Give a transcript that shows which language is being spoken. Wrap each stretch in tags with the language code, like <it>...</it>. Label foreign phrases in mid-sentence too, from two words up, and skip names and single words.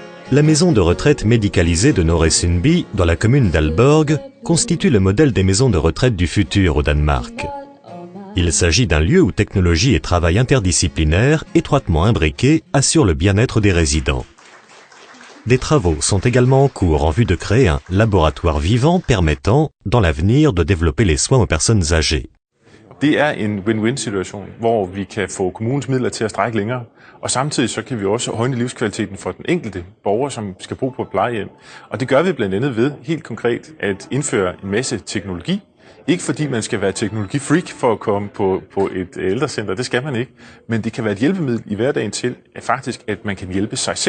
<fr>La maison de retraite médicalisée de Nørresundby, dans la commune d'Aalborg, constitue le modèle des maisons de retraite du futur au Danemark. Il s'agit d'un lieu où technologie et travail interdisciplinaire, étroitement imbriqués, assurent le bien-être des résidents. Des travaux sont également en cours en vue de créer un laboratoire vivant permettant, dans l'avenir, de développer les soins aux personnes âgées.</fr> <da>Det er en win-win-situation, hvor vi kan få kommunens midler til at strække længere, og samtidig så kan vi også højne livskvaliteten for den enkelte borger, som skal bo på et plejehjem. Og det gør vi blandt andet ved, helt konkret, at indføre en masse teknologi. Ikke fordi man skal være teknologifreak for at komme på et ældrecenter, det skal man ikke, men det kan være et hjælpemiddel i hverdagen til, at man kan hjælpe sig selv.</da>